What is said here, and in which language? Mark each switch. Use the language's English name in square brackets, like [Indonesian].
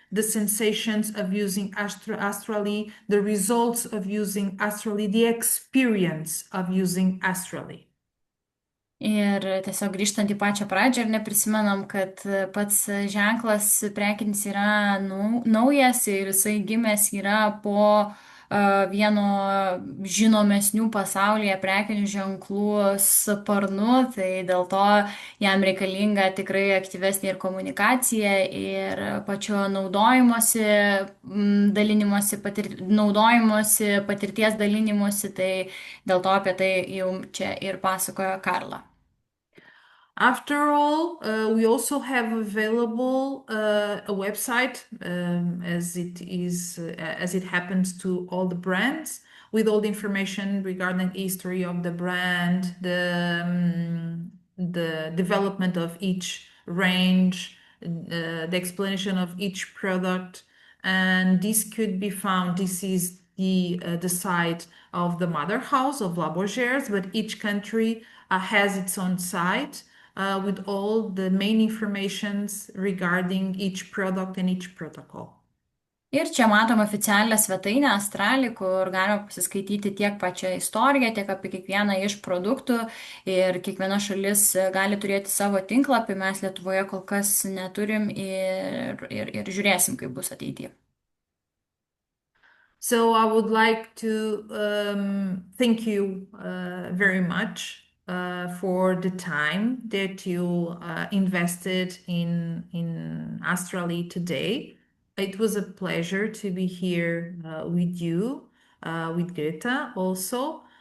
[English] the sensations of using Astrally, the results of using Astrally, the experience of using Astrally. [Lithuanian] Ir tiesiog grįžtant į pačią pradžią, ar neprisimenam, kad pats ženklas prekinis yra naujas ir jisai gimęs yra po vieno žinomesnių pasaulyje prekinių ženklų sparnu, tai dėl to jam reikalinga tikrai aktyvesnė ir komunikacija ir pačio naudojimosi patirties dalinimuose, tai dėl to apie tai jau čia ir pasakojo Karla. [English] After all, we also have available a website, as it happens to all the brands, with all the information regarding history of the brand, the development of each range, the explanation of each product, and this could be found. This is the site of the mother house of La Bourgeois, but each country has its own site. With all the main informations regarding each product and each protocol. [Lithuanian] Ir čia matom oficialią svetainę Astrally, kur galima pasiskaityti tiek pačią istoriją, tiek apie kiekvieną iš produktų. Ir kiekviena šalis gali turėti savo tinklapį, mes Lietuvoje kol kas neturim ir žiūrėsim, kaip bus ateityje. [English] So I would like to thank you very much for the time that you invested in Astrally today. It was a pleasure to be here with you, with Greta also.